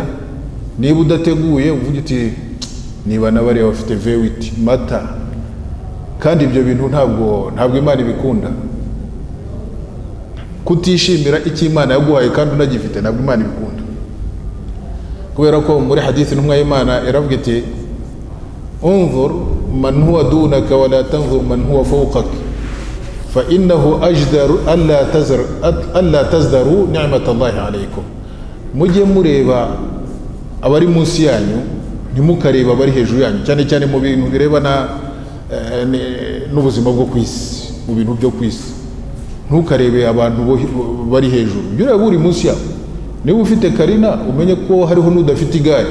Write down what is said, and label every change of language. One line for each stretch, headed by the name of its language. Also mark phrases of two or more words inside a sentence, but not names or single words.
Kinyarwanda: Niba udateguye uvuga uti niba nabariya bafite vewiti mata, kandi ibyo bintu ntabwo Imana ibikunda. Kutishimira icyo Imana yaguhaye kandi unagifite ntabwo Imana ibikunda, kubera ko muri hadithi intumwa y'Imana yaravuga iti
Arabic: انظر من هو دونك ولا تنظر من هو فوقك فإنه أجدر ألا تزدروا نعمة الله عليكم.
Kinyarwanda: Mujye mureba abari munsi yanyu, ntimukareba abari hejuru yanyu, cyane cyane mu bintu birebana n'ubuzima bwo kwisi, mu bintu byo kwisi. Ntukarebe abantu bari hejuru, jya ureba uri munsi yawe. Niba ufite karina umenye ko hariho n'udafite igare.